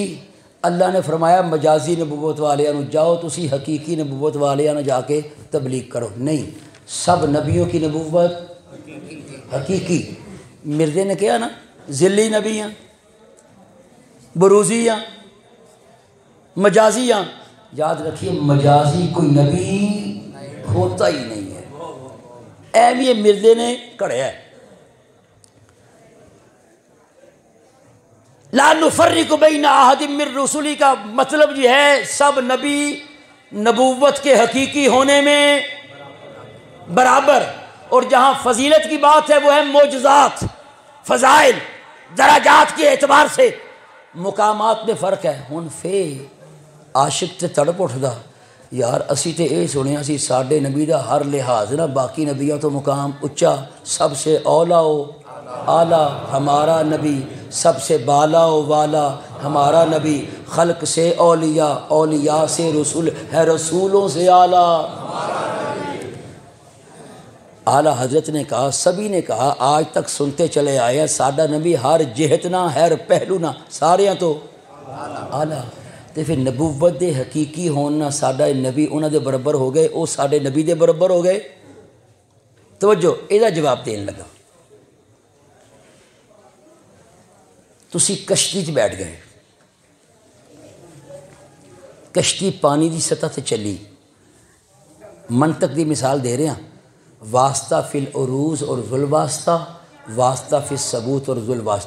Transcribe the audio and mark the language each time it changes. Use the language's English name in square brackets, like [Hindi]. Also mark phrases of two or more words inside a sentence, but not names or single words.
[Punjabi] اللہ نے فرمایا مجازی نبوت والے نو جاؤ تسی حقیقی نبوت والے نو جا کے تبلیغ کرو، نہیں، [Urdu] سب نبیوں کی نبوت حقیقی۔ مرزے نے کہا نا ذلی نبی ہیں، بروزی ہیں، مجازی ہیں، یاد رکھیے مجازی کوئی نبی ہوتا ہی نہیں ہے، ایم یہ مرزے نے کڑھیا ہے۔ [Arabic] لا نفرق بین احد من رسلہ [Urdu] کا مطلب یہ ہے سب نبی نبوت کے حقیقی ہونے میں برابر، اور جہاں فضیلت کی بات ہے وہ ہے معجزات، فضائل، درجات کے اعتبار سے مقامات میں فرق ہے۔ [Punjabi] ہن فے عاشق تے تڑپ اٹھدا یار اسی تے اے سنیا سی ساڈے نبی دا ہر لحاظ نہ باقی نبیوں تو مقام اچا، [Urdu] سب سے اولا و اعلیٰ ہمارا نبی، سب سے بالا و والا ہمارا نبی، خلق سے اولیاء، اولیاء سے رسول ہے، رسولوں سے اعلیٰ۔ اعلیٰ حضرت نے کہا، سبھی نے کہا، آج تک سنتے چلے آئے ہیں [Punjabi] ساڈا نبی ہر جہت نہ ہر پہلو نہ سارے تو اعلیٰ۔ تے پھر نبوت دے حقیقی ہونا ساڈا نبی انہاں دے برابر ہو گئے، او ساڈے نبی دے برابر ہو گئے۔ [Urdu] توجہ، یہ جواب دین لگا۔ [Punjabi] تسی کشتی چ بیٹھ گئے، کشتی پانی دی سطح تے چلی، منطق دی مثال دے رہے ہیں، [Arabic] واسطہ فی العروض [Punjabi] اور ذل واسطہ، [Arabic] واسطہ فی الثبوت [Punjabi] اور ذل واسطہ۔